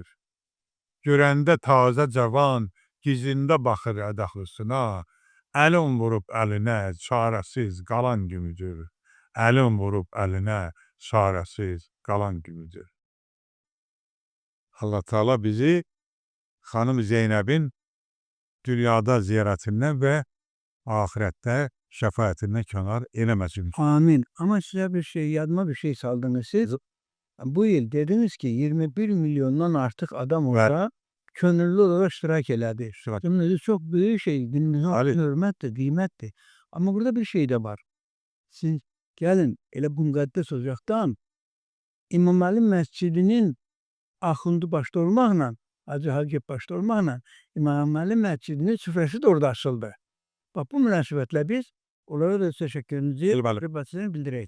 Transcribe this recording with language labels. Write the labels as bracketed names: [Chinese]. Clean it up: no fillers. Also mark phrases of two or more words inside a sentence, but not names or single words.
[Azerbaijani] Görəndə tazə cavan, gizində baxır ədaxlısına, əlin vurub əlinə, çarəsiz qalan günüdür. Əlin vurub əlinə, çarəsiz qalan günüdür. Allah Teala bizi xanım Zeynəbin dünyada ziyarətindən və ahirətdə şəfaətindən kənar eləməsin. Amin. [Turkish] Ama size bir şey, yadıma bir şey saldınız siz. Bu yıl dediniz ki 21 milyondan artık adam orada gönüllü olarak iştirak elədi. Şimdi çok büyük şey, dinimizin Ali. hürmettir, kıymettir. Ama burada bir şey de var. Siz gelin, [Azerbaijani] elə bu müqəddəs ocaqdan İmam Ali Məscidinin axundu başda olmaqla, Hacı Hagip başda olmaqla İmam Ali Məscidinin süfrəsi de orada açıldı. [Turkish] Bak bu münasibətle biz onlara da teşekkürümüzü, Elbəli. [Azerbaijani] hürmetini bildirək.